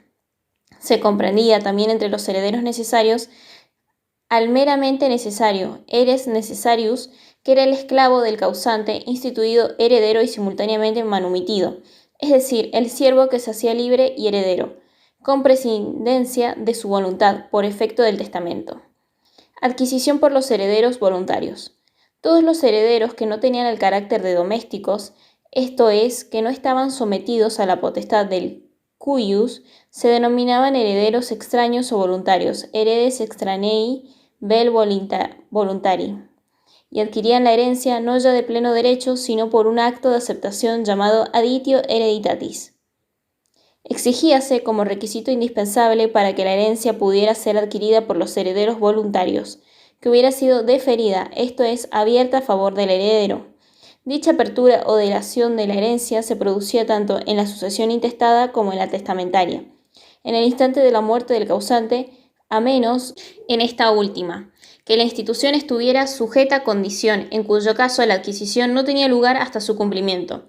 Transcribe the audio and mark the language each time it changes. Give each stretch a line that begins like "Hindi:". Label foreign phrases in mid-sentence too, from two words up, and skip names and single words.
Spanish: Se comprendía también entre los herederos necesarios al meramente necesario,
Latin: eres necessarius,
Spanish: que era el esclavo del causante, instituido heredero y simultáneamente manumitido, es decir, el siervo que se hacía libre y heredero, con prescindencia de su voluntad, por efecto del testamento. Adquisición por los herederos voluntarios. Todos los herederos que no tenían el carácter de domésticos, esto es, que no estaban sometidos a la potestad del cuius, se denominaban herederos extraños o voluntarios,
Latin: heredes extranei vel voluntari,
Spanish: y adquirían la herencia no ya de pleno derecho, sino por un acto de aceptación llamado
Latin: aditio hereditatis.
Spanish: Exigíase como requisito indispensable para que la herencia pudiera ser adquirida por los herederos voluntarios, que hubiera sido deferida, esto es, abierta a favor del heredero. Dicha apertura o delación de la herencia se producía tanto en la sucesión intestada como en la testamentaria, en el instante de la muerte del causante, a menos en esta última, que la institución estuviera sujeta a condición, en cuyo caso la adquisición no tenía lugar hasta su cumplimiento.